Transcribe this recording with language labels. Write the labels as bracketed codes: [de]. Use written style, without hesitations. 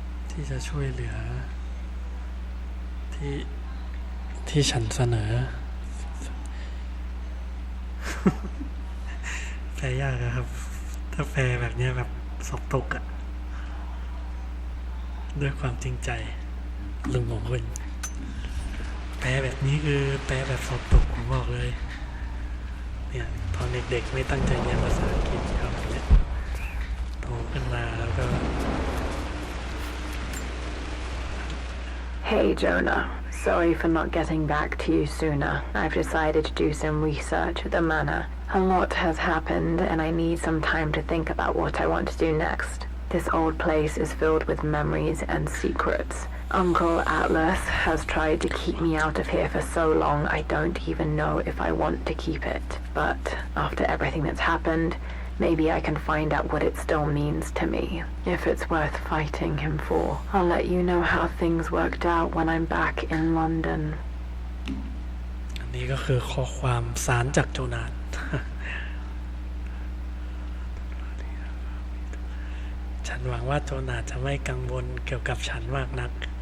[th] ที่จะช่วยเหลือที่ฉันเสนอ แปลยากอะครับถ้าแปลแบบนี้แบบสอบตกอะด้วยความจริงใจลุงของคุณแปลแบบนี้คือแปลแบบสอบตกผมบอกเลยเนี่ยตอนเด็กๆไม่ตั้งใจเรียนภาษาอังกฤษครับเนี่ยโตขึ้นมาแล้วก็ [en] Hey Jonah, sorry for not getting back to you sooner. I've decided to do some research at the manor. A lot has happened and I need some time to think about what I want to do next. This old place is filled with memories and secrets. Uncle Atlas has tried to keep me out of here for so long I don't even know if I want to keep it. But after everything that's happened, maybe I can find out what it still means to me. If it's worth fighting him for, I'll let you know how things worked out when I'm back in London. [th] อันนี้ก็คือข้อความสารจากโจนาธ ฉันหวังว่าโจนาธจะไม่กังวลเกี่ยวกับฉันมากนัก